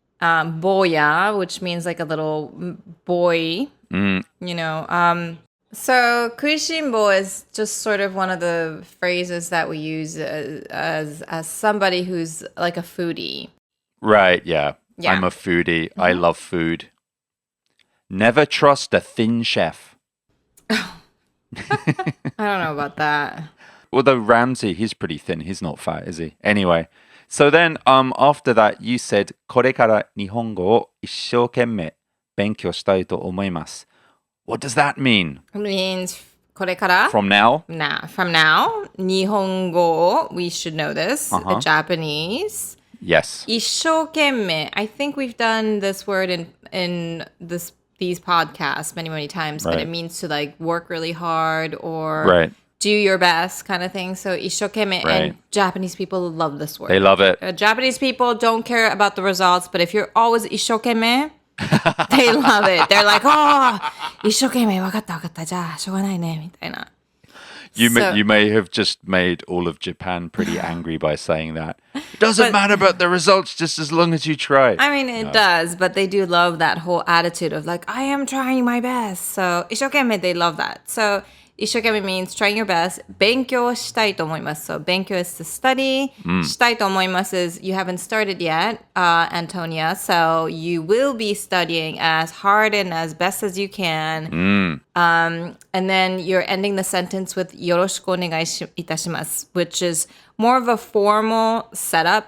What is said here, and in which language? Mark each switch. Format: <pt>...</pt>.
<en>Boya, which means like a little boy, So kuishinbou is just sort of one of the phrases that we use as somebody who's like a foodie. Right, yeah. I'm a foodie. I love food. Never trust a thin chef. I don't know about that. Although Ramsay, he's pretty thin. He's not fat, is he? Anyway, so then after that, you said,</en> <ja>これから日本語を一生懸命勉強したいと思います.</ja> <en>What does that mean? It means これから From now? From now, Nihongo, we should know this, Japanese. Yes.</en> <ja>一生懸命.</ja> <en>I think we've done this word in these podcasts many times, but it means to like work really hard or do your best kind of thing. So 一生懸命, and Japanese people love this word. They love it. Japanese people don't care about the results, but if you're always 一生懸命, they love it. They're like, oh,</en> <ja>一生懸命わかったじゃあしょうがないねみたいな.</ja> <en>You may have just made all of Japan pretty angry by saying that. It doesn't matter about the results just as long as you try. I mean, it does, but they do love that whole attitude of like, I am trying my best. So, 一生懸命, they love that. So, 一生懸命 means trying your best.</en> <ja>勉強したいと思います.</ja> <en>So, 勉強 is to study.</en> <ja>したいと思います</ja> <en>is you haven't started yet, Antonia. So, you will be studying as hard and as best as you can. And then you're ending the sentence with</en> <ja>よろしくお願いいたします,</ja> <en>which is more of a formal setup.</en>